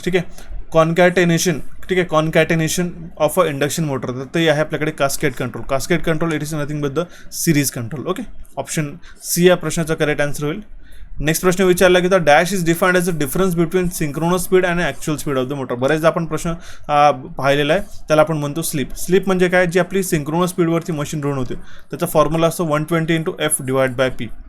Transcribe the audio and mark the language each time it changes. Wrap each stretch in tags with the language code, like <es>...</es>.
<mr>ठीक आहे, कॉन्कॅटेनेशन. ठीक आहे, concatenation of a induction motor, तर ते आहे आपल्याकडे cascade control.</mr> <en>Cascade control it is nothing but the series control.</en> <mr>Okay, option C या प्रश्नाचा करेक्ट आन्सर होईल. नेक्स्ट प्रश्न विचारला की</mr> <en>The dash is defined as a difference between synchronous speed आणि actual speed of the motor.</en> <mr>बरेचदा आपण प्रश्न पाहिलेला आहे, त्याला आपण म्हणतो स्लिप. स्लिप म्हणजे काय, जी आपली सिंक्रोनस स्पीडवरती मशीन रन होते त्याचा फॉर्म्युला असतो 120 × F डिवाइड बाय P.</mr>